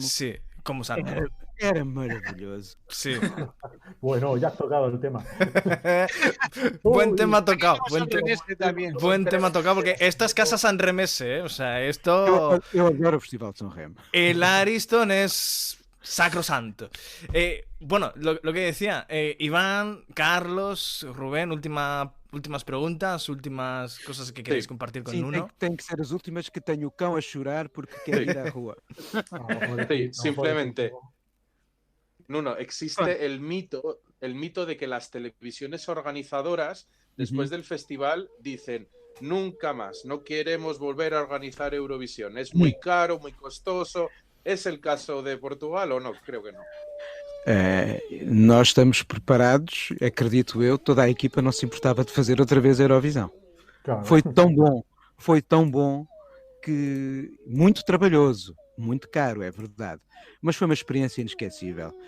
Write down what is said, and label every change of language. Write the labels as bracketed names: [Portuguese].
[Spanish] Sí, como San Remo. Era maravilloso. Sí. Bueno, ya has tocado el tema. Buen tema tocado. Buen tema tocado, porque esta es Casa San Remese, o sea, esto... [Portuguese] Eu adoro o Festival de São Remo. [Spanish] El Ariston es sacrosanto. Bueno, lo que decía, Iván, Carlos, Rubén, últimas preguntas, últimas cosas que queréis compartir con Nuno. [Portuguese] Tem que ser as últimas, que tenho o cão a chorar porque quer ir à rua. [Spanish] Sí, simplemente, Nuno, existe el mito de que las televisiones organizadoras, después del festival, dicen: nunca más, no queremos volver a organizar Eurovisión, es muy caro, muy costoso. ¿Es el caso de Portugal o no? Creo que no. [Portuguese] Nós estamos preparados, acredito eu, toda a equipa não se importava de fazer outra vez a Eurovisão. Claro. Foi tão bom que muito trabalhoso, muito caro, é verdade, mas foi uma experiência inesquecível.